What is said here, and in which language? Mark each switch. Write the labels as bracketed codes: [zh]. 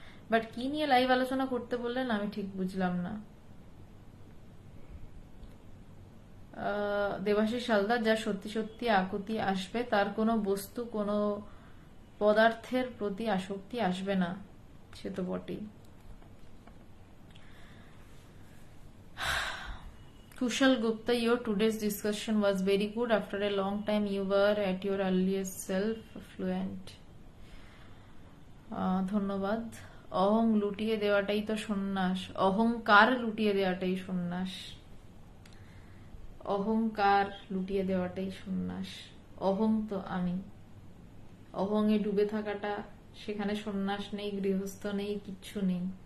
[bn] But কি নিয়ে live আলোচনা করতে বললেন আমি ঠিক বুঝলাম না। দেবাশিস হালদার, যা সত্যি সত্যি আকুতি আসবে, তার কোনো বস্তু কোনো পদার্থের প্রতি আসক্তি আসবে না, সে তো বটেই। [en] Kushal Gupta, your today's discussion was very good. After a long time, you were at your earliest self, fluent. [bn] ধন্যবাদ। অহং লুটিয়ে দেওয়াটাই তো সন্ন্যাস, অহংকার লুটিয়ে দেওয়াটাই সন্ন্যাস, অহংকার লুটিয়ে দেওয়াটাই সন্ন্যাস। অহং তো আমি, অহংয়ে ডুবে থাকাটা, সেখানে সন্ন্যাস নেই, গৃহস্থ নেই, কিচ্ছু নেই।